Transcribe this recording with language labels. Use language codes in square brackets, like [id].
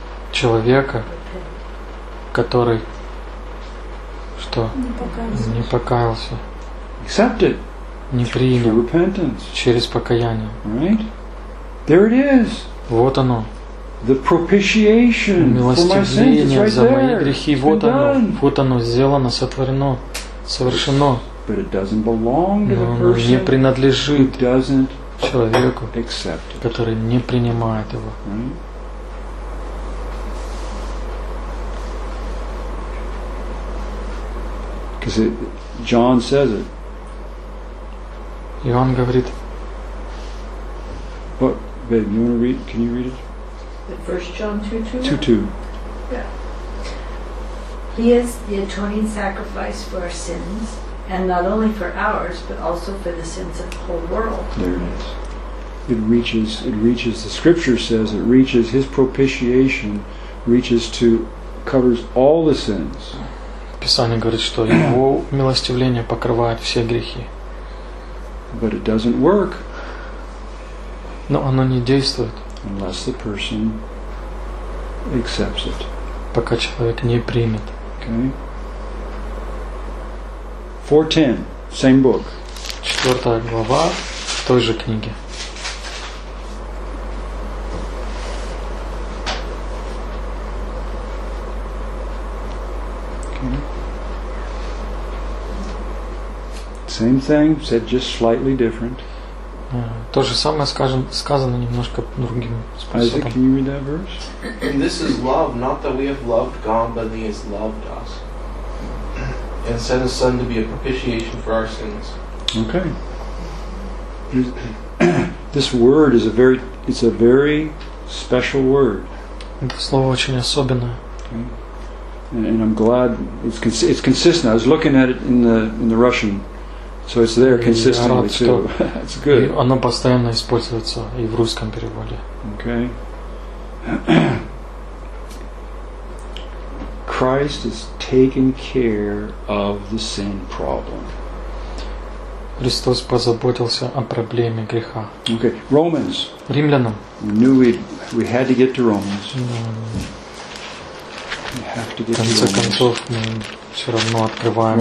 [ru] Человека, который кто не покаялся. [en] Accept it. [ru] Не принял. [en] Through repentance. [ru] Через покаяние. [en] Right? There it is. [ru] Вот оно. [en] The propitiation for my sins is right there. [ru] Милостивление за мои грехи. Вот оно. Вот оно сделано, сотворено, совершено. [en] But it doesn't belong to the person. [ru] Но не принадлежит [en] who doesn't [ru] человеку, [en] accept it. [ru] Который не принимает его. [en] Right? Because John says it. [ru] Иоанн говорит. [en] What, babe? You want to read? Can you read it? First John 2:2. 2:2. Yeah. He is the atoning sacrifice for our sins, and not only for ours, but also for the sins of the whole world. There it is. It reaches. The Scripture says it reaches. His propitiation reaches to covers all the sins. [ru] Писание говорит, что его милостивление покрывает все грехи. [en] But it doesn't work. [ru] Но оно не действует. [en] Unless the person accepts it. [ru] Пока человек не примет. [en] Okay. 4:10, same book. [ru] Четвертая глава той же книги. [en] Same thing, said just slightly different. [ru] То же самое сказано немножко другим способом. [en] Isaac, can you read that verse? And this is love, not that we have loved God, but He has loved us. And sent His Son to be a propitiation for our sins. Okay. This word is a very special word. [ru] Это слово очень особенное. [en] And I'm glad it's consistent. I was looking at it in the Russian. So it's there consistently too. It's good. [ru] И оно постоянно используется и в русском переводе. [en] Okay. Christ is taking care of the sin problem. [ru] Христос позаботился о проблеме греха. [en] Okay. Romans. [ru] Римлянам. [en] We knew we had to get to Romans. Mm-hmm. We have to get to Romans. [ru] Концов мы все равно открываем